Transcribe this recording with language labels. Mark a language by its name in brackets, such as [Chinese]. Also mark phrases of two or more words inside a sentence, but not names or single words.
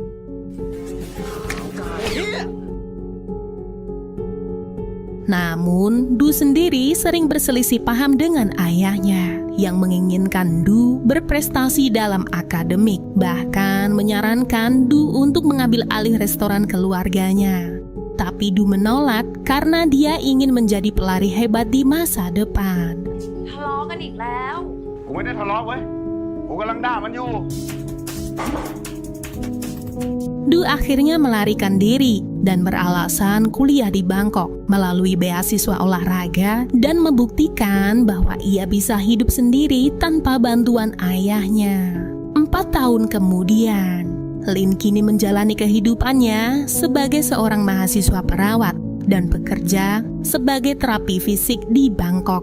[Indonesian] Namun, Du sendiri sering berselisih paham dengan ayahnya yang menginginkan Du berprestasi dalam akademik, bahkan menyarankan Du untuk mengambil alih restoran keluarganya. Tapi Du menolak karena dia ingin menjadi pelari hebat di masa depan. [Thai] ทะเลาะกันอีกแล้ว กูไม่ได้ทะเลาะเว้ย กูกำลังด่ามันอยู่ [Indonesian] Du akhirnya melarikan diri dan beralasan kuliah di Bangkok melalui beasiswa olahraga dan membuktikan bahwa ia bisa hidup sendiri tanpa bantuan ayahnya. 4 tahun kemudian, Lin kini menjalani kehidupannya sebagai seorang mahasiswa perawat dan bekerja sebagai terapi fisik di Bangkok.